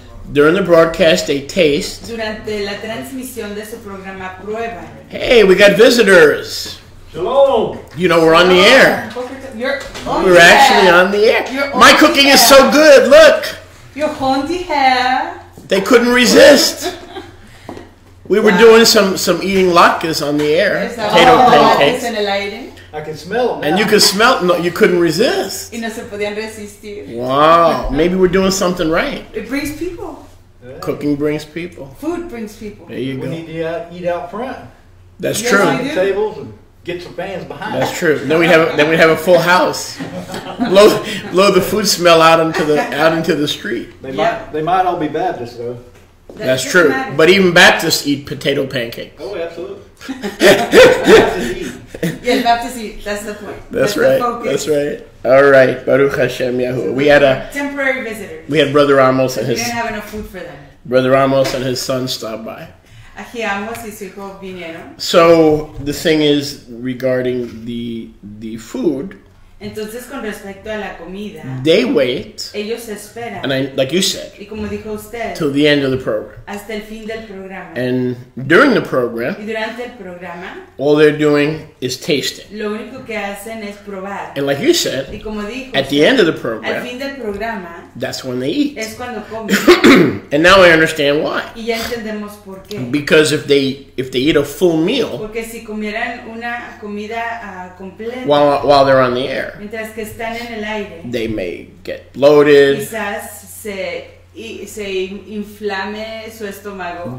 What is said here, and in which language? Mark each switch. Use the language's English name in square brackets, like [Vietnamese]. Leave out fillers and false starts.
[English] During the broadcast, they taste. [Spanish] Durante la transmisión de su programa prueban. [English] Hey, we got visitors. Hello. You know we're on the air. We're actually on the air. My cooking is so good. Look. Your honey hair. They couldn't resist. We were doing some eating latkes on the air. Potato pancakes. I can smell them now. And you could smell. No, you couldn't resist. [Spanish] Y no se podían resistir. [English] Wow. Maybe we're doing something right. It brings people. Yeah. Cooking brings people. Food brings people. There you go. We need to eat out front. That's true. The tables and get some fans behind. That's true. Then we have a full house. Blow the food smell out into the street. They might all be Baptists though. That's true. But even Baptists eat potato pancakes. Oh, absolutely. Yeah, Baptists eat. That's the point. That's right. That's right. All right. Baruch Hashem Yahuwah. We had a temporary visitor. We had Brother Amos and we didn't have enough food for them. Brother Amos and his son stopped by. [Spanish] Aquí Amos y su hijo vinieron. [English] So the thing is regarding the food. [Spanish] Entonces, con respecto a la comida, [English] they wait, [Spanish] ellos esperan, [English] and like you said, [Spanish] y como dijo usted, [English] till the end of the program. [Spanish] Hasta el fin del programa. [English] And during the program, [Spanish] y durante el programa, [English] all they're doing is tasting. [Spanish] Lo único que hacen es probar. [English] And like you said, [Spanish] y como dijo [English] at [Spanish] usted, [English] the end of the program, [Spanish] al fin del programa, [English] that's when they eat. [Spanish] Es cuando comen. [English] And now I understand why. [Spanish] Y ya entendemos por qué. [English] Because if they eat a full meal, [Spanish] porque si comieran una comida completa, [English] while they're on the air, [Spanish] mientras que están en el aire, [English] they may get bloated. [Spanish] Quizás se inflame su estómago.